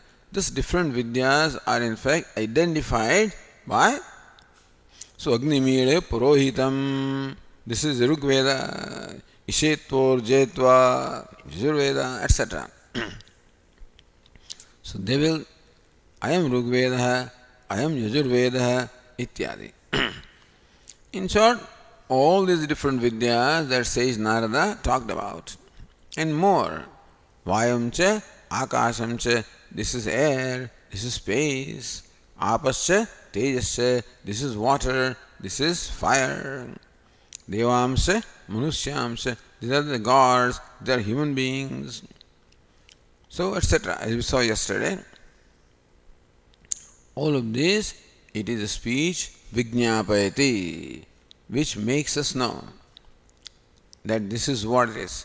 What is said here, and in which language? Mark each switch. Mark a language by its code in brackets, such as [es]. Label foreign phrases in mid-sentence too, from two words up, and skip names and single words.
[en] Thus different Vidyas are in fact identified by, so [sa] अग्निमीळे पुरोहितम्, [en] this is Rigveda, [sa] इषे त्वोर्जे त्वा, [en] Yajurveda, etc. So they will, I am Rigveda, I am Yajurveda, ityadi. In short, all these different Vidyas that says Narada talked about, and more. [sa] वायुं च आकाशं च, [en] this is air, this is space. [sa] आपश्च तेजश्च, [en] this is water, this is fire. [sa] देवांश्च मनुष्यांश्च, [en] these are the gods, they are human beings. So, etc. As we saw yesterday, all of this, it is a speech, vijñāpayati, which makes us know that this is what it is.